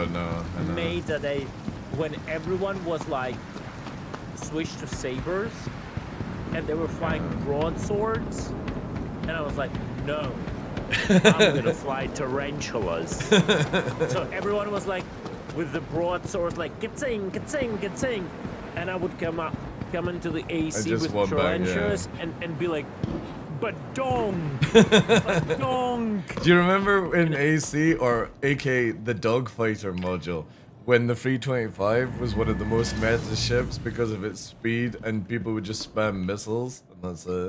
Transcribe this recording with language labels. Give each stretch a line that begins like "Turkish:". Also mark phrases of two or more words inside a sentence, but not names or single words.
English: Made that when everyone was like switched to sabers, and they were flying broadswords, and I was like, no, I'm gonna fly tarantulas. So everyone was like, with the broadswords, like ka-ting, ka-ting, ka-ting, and I would come into the AC with tarantulas and be like, but dong, but dong. Do you remember in AC, or aka the Dogfighter module, when the 325 was one of the most meta ships because of its speed, and people would just spam missiles, and that's it.